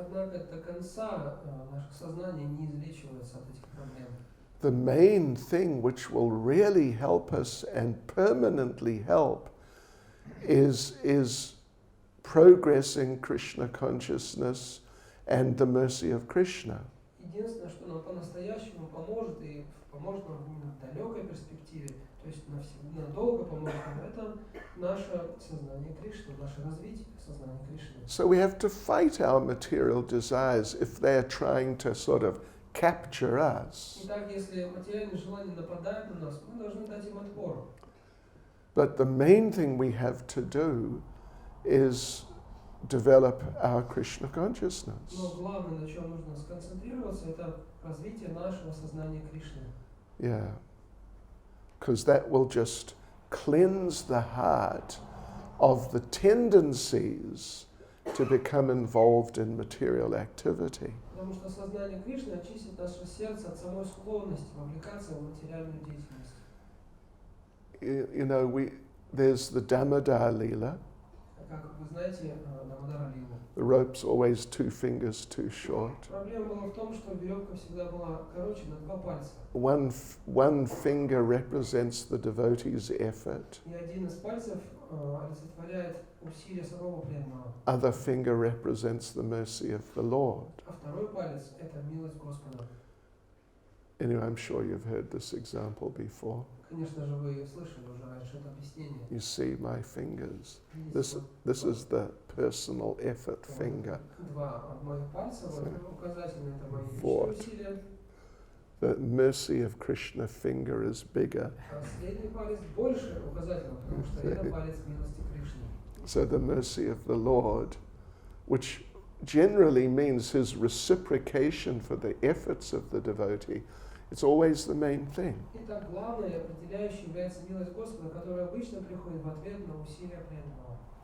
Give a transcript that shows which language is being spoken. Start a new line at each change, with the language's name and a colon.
Russian: Однако до конца наше сознание не излечивается от этих проблем.
English: The main thing which will really help us and permanently help is progressing Krishna consciousness and the mercy of Krishna.
Russian: Единственное, что нам по-настоящему поможет, и поможет нам именно в далекой перспективе, то есть надолго поможет нам, это наше сознание Кришны, наше развитие сознания Кришны.
English: So we have to fight our material desires if they're trying to sort of capture us.
Russian: Итак, если материальные желания нападают на нас, мы должны дать им отпор.
English: But the main thing we have to do is develop our Krishna consciousness.
Russian: Но главное, на чем нужно сконцентрироваться, это развитие нашего сознания Кришны.
English: Yeah. Because that will just cleanse the heart of the tendencies to become involved in material activity.
Russian: Потому что сознание Кришны очистит наше сердце от самой склонности вовлекаться в материальную деятельность.
English: There's the Damodar Leela.
Russian: Как вы знаете, Дамодара Лилу.
English: The rope's always 2 fingers too short.
Russian: Проблема была в том, что веревка всегда была короче на 2 пальца.
English: One finger represents the devotee's effort.
Russian: И один из пальцев олицетворяет усилие самого преданного.
English: Other finger represents the mercy of the Lord.
Russian: А второй палец – это милость Господа.
English: Anyway, I'm sure you've heard this example before.
Russian: Конечно же, вы слышали уже раньше это объяснение.
English: You see my fingers.
Russian: Видите,
English: This is the personal effort finger.
Russian: 2 моих пальца, вот указательные – это мои личные Вот. усилия.
English: The mercy of Krishna finger is bigger.
Russian: А средний палец больше указательного, потому что это палец милости Кришны.
English: So the mercy of the Lord, which generally means his reciprocation for the efforts of the devotee, it's always the main thing.
Russian: Итак, главное определяющее является милость Господа, которая обычно приходит в ответ на усилия преданного.